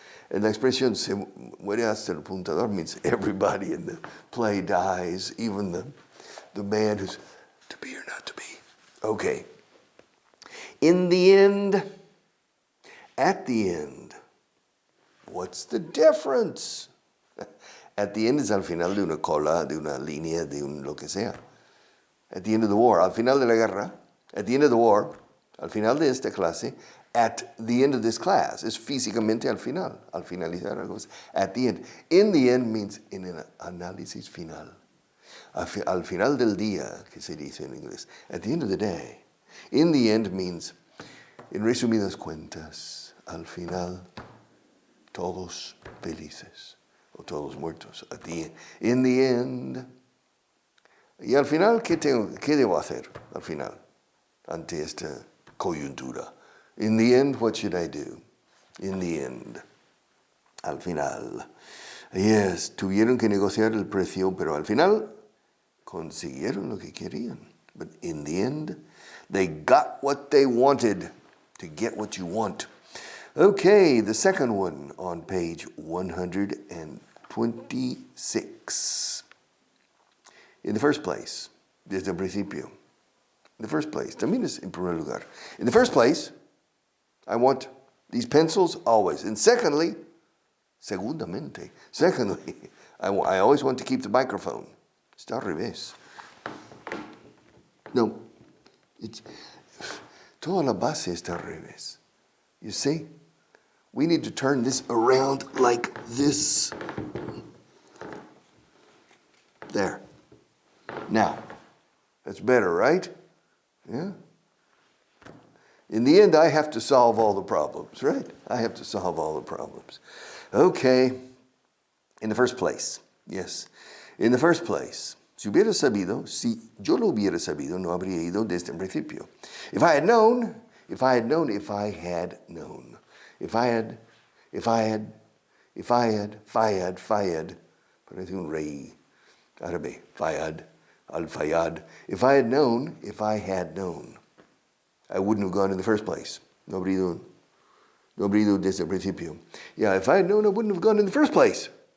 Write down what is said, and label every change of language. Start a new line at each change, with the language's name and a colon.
English: And the expression,
Spanish: se muere hasta el apuntador,
English: means everybody in the play dies, even the man who's to be or not to be. Okay. In the end, at the end, what's the difference? At the end is
Spanish: al final de una cola, de una línea, de un lo que sea.
English: At the end of the war,
Spanish: al final de la guerra, at the end of the war, al final de esta clase, at the end of this class, es físicamente al final, al finalizar algo, at the end.
English: In the end means in an
Spanish: análisis final. Al final del día, que se dice en inglés.
English: At the end of the day. In the end means,
Spanish: en resumidas cuentas, al final, todos felices. O todos muertos.
English: At the end. In the end.
Spanish: Y al final, ¿qué debo hacer? Al final, ante esta coyuntura.
English: In the end, what should I do? In the end.
Spanish: Al final. Yes, tuvieron que negociar el precio, pero al final consiguieron lo que querían.
English: But in the end, they got what they wanted. To get what you want. Okay, the second one on page 126. In the first place,
Spanish: desde el principio.
English: In the first place,
Spanish: también es en primer lugar.
English: In the first place, I want these pencils always. And secondly, segundamente, I always want to keep the microphone.
Spanish: Está al revés. No, toda la base está al revés.
English: You see? We need to turn this around like this. There. Now, that's better, right? Yeah? In the end, I have to solve all the problems, right? I have to solve all the problems. Okay. In the first place, yes. In the first place,
Spanish: Si hubiera sabido, si yo lo hubiera sabido, no habría ido desde el principio.
English: If I had known, if I had known, if I had known. If I had, if I had, if I had, Fayad, Fayad.
Spanish: Parece un rey árabe. Fayad, al-Fayad.
English: If I had known, if I had known, I wouldn't have gone in the first place.
Spanish: No habría ido desde el principio.
English: Yeah, if I had known, I wouldn't have gone in the first place.